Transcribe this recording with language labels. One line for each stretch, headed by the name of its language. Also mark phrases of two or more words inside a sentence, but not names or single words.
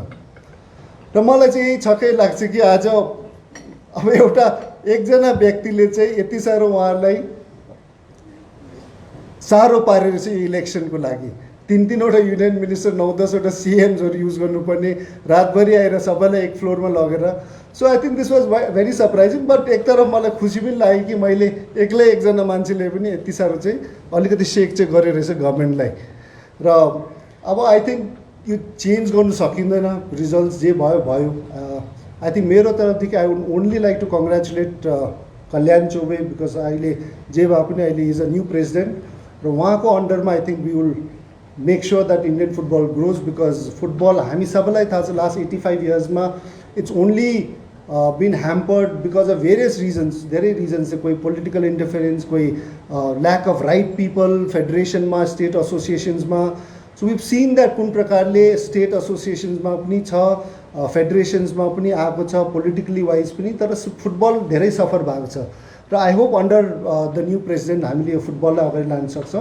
Nepali: र मलाई चाहिँ यही छक्कै लाग्छ कि आज अब एकजना व्यक्तिले चाहिँ यति साह्रो उहाँहरूलाई साह्रो पारेर चाहिँ इलेक्सनको लागि 3-3वटा
English: union minister
Nepali: 9-10वटा सिएम्सहरू युज गर्नुपर्ने, रातभरि आएर सबैलाई एक फ्लोरमा लगेर।
English: So I think this was very surprising.
Nepali: बट एक तरफ मलाई खुसी पनि लाग्यो कि मैले एक्लै एकजना मान्छेले पनि यति साह्रो चाहिँ अलिकति सेक चाहिँ गरेर रहेछ गभर्मेन्टलाई र अब
English: I think
Nepali: यो चेन्ज गर्नु सकिँदैन, रिजल्ट्स जे भयो भयो।
English: I think
Nepali: मेरो तर्फदेखि
English: I would only like to congratulate Kalyan Chaubey because
Nepali: अहिले जे भए पनि अहिले
English: is a new president
Nepali: र उहाँको अन्डरमा
English: I think we will make sure that Indian football grows because football
Nepali: हामी सबैलाई थाहा छ
English: last 85 yearsमा it's only been hampered because of various reasons,
Nepali: धेरै रिजन्स छ। कोही
English: political interference,
Nepali: कोही
English: lack of right people federationमा, state associationsमा। so we've seen that
Nepali: कुन प्रकारले
English: state associationsमा
Nepali: पनि छ, फेडरेसन्समा पनि आएको छ,
English: politically wise
Nepali: पनि, तर फुटबल धेरै सफर भएको छ र
English: I hope under the new president
Nepali: हामीले यो फुटबललाई अगाडि लान सक्छौँ।